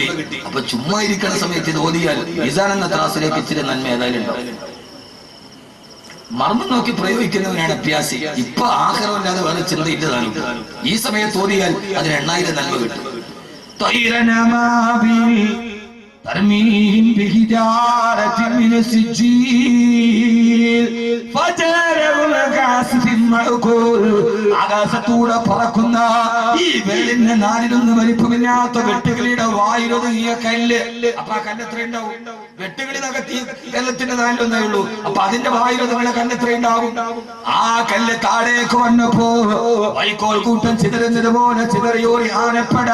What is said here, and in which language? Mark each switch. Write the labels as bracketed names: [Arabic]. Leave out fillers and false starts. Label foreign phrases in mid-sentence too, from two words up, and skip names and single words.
[Malayalam] അപ്പൊ ചുമ്മാ ഇരിക്കണ സമയത്ത് ഇത് ഓതിയാൽ മിസാൻ എന്ന ത്രാസിലേക്ക് ഇച്ചിരി നന്മ ഏതായാലും ഉണ്ടാവും. മർമ്മം നോക്കി പ്രയോഗിക്കുന്നവനാണ് അഭ്യാസി. ഇപ്പൊ ആഹാരമല്ലാതെ വേറെ ചിന്തയില്ലതാനും. ഈ സമയത്ത് ഓതിയാൽ അതിന് 8000 നന്മ കിട്ടും. [Arabic] طيرا أبابيل ترميهم بحجارة من سجيل فجعلهم كعصف [Malayalam] ആകാശത്തൂടെ പറക്കുന്ന ഈ വെള്ളിന്റെ നാലിലൊന്ന് വലിപ്പമില്ലാത്ത വെട്ടുകിളിയുടെ വായിലൊതുങ്ങിയ കല്ല്. അപ്പൊ ആ കല്ല് എത്ര ഉണ്ടാവും? വെട്ടുകിളിനകത്ത് ഈ കല്ലത്തിന്റെ നാലിലൊന്നേ ഉള്ളൂ. അപ്പൊ അതിന്റെ വായിലൊതുങ്ങുന്ന കല്ല് എത്ര ഉണ്ടാവും? ആ കല്ല് താഴേക്ക് വന്നപ്പോ വൈക്കോൽ കൂട്ടം ചിതറുന്നത് പോലെ ചിതറിയോറി ആനപ്പട.